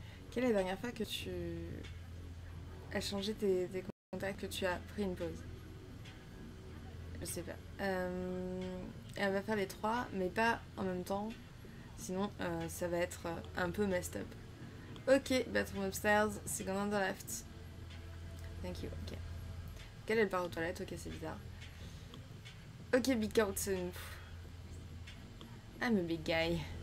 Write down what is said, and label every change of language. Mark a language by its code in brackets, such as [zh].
[fr] Quelle est la dernière fois que tu as changé tes contacts, que tu as pris une pause? Je sais pas. Elle va faire les 3, mais pas en même temps. Sinon, ça va être un peu [en] messed up. Ok, bathroom upstairs, second on the left. Thank you, ok. [fr] Quelle elle part aux toilettes, ok, c'est bizarre. Ok, big out, c'est une... [en] I'm a big guy.